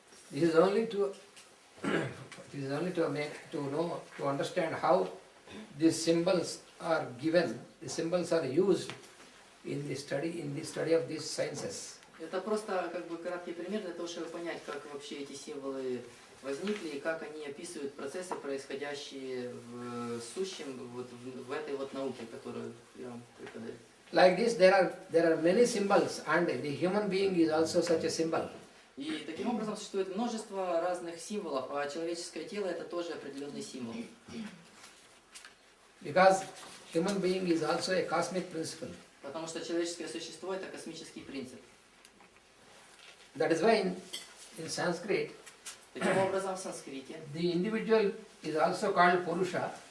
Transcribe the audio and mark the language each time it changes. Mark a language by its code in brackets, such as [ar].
[en] This is only to know, to understand how these symbols are given, the symbols are used in the study of these sciences. [ru] Это просто как бы краткий пример для того, чтобы понять, как вообще эти символы возникли и как они описывают процессы, происходящие в сущем, вот в этой вот науке, которую я вам преподаю. [en] Like this, there are many symbols, and the human being is also such a symbol. [ru] И таким образом существует множество разных символов, а человеческое тело это тоже определенный символ. [en] Because human being is also a cosmic principle. [ru] Потому что человеческое существо это космический принцип. [en] That is why in Sanskrit, [ru] Таким образом в санскрите [en] the individual is also called Purusha.